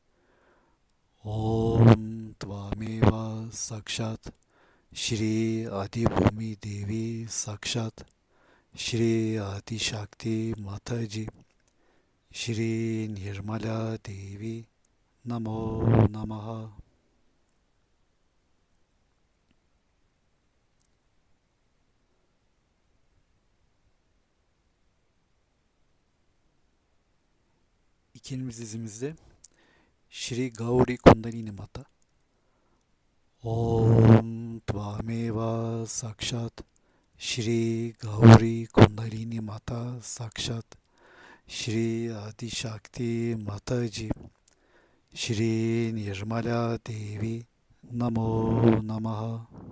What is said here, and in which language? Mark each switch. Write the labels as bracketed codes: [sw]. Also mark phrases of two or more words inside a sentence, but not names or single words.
[sa] Om Tvameva Sakshat Shri Adibhumi Devi Sakshat Shri Adi Shakti Mataji Shri Nirmala Devi Namo Namaha. [tr] İki elimiz dizimizde Shri Gauri Kundalini Mata. [sa] Om Tvameva Sakshat Shri Gauri Kundalini Mata Sakshat Shri Adi Shakti Mataji Shri Nirmala Devi Namo Namaha.